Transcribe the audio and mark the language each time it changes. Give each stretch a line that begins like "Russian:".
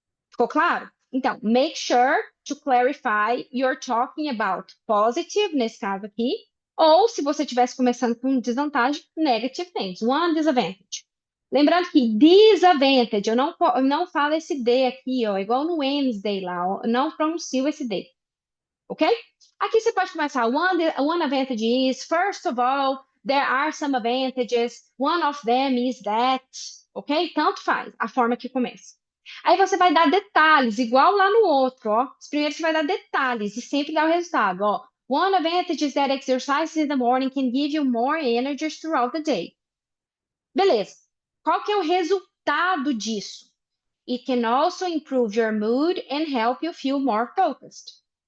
Portuguese: Ficou claro? Então,
English: make sure to clarify you're talking about positive,
Portuguese: nesse caso aqui, ou se você estivesse começando com desvantagem,
English: negative things, one disadvantage.
Portuguese: Lembrando que disadvantage, eu não falo esse D aqui, ó, igual no Wednesday lá, ó, eu não pronuncio esse D, ok? Aqui você pode começar,
English: one advantage is, first of all, there are some advantages, one of them is that, ok?
Portuguese: Tanto faz a forma que começa. Aí você vai dar detalhes, igual lá no outro, ó. Primeiro você vai dar detalhes e sempre dá o resultado, ó.
English: One advantage is that exercise in the morning can give you more energy throughout the day.
Portuguese: Beleza. Qual que é o resultado disso?
English: It can also improve your mood and help you feel more focused.